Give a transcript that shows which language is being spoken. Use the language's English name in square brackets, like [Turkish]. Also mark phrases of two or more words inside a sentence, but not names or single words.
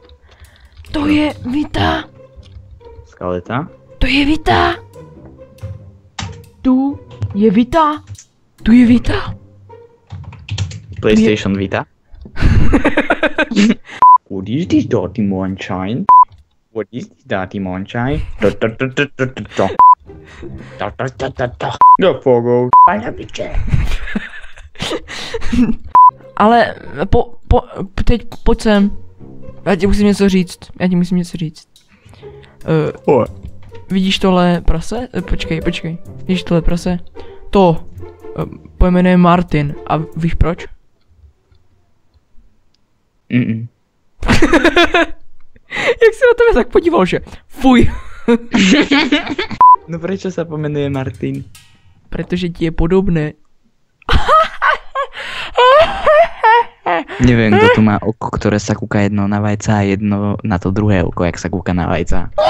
[Slovak] Skaleta? To je Vita! Tu je Vita! PlayStation Vita? [English] What is this dirty moonshine? [Portuguese] Do fogo. [Czech] Ale teď pojď sem. Já ti musím něco říct. Vidíš tohle prase? Počkej. Vidíš tohle prase? To pojmenuje Martin. A víš proč? Jak se na tebe tak podíval, že? Fuj. [Slovak] No prečo sa pomenuje Martin? [Czech] Protože ti je podobné. [Slovak] Neviem, kto tu má oko, ktoré sa kúka jedno na vajca a jedno na to druhé oko, jak sa kúka na vajca.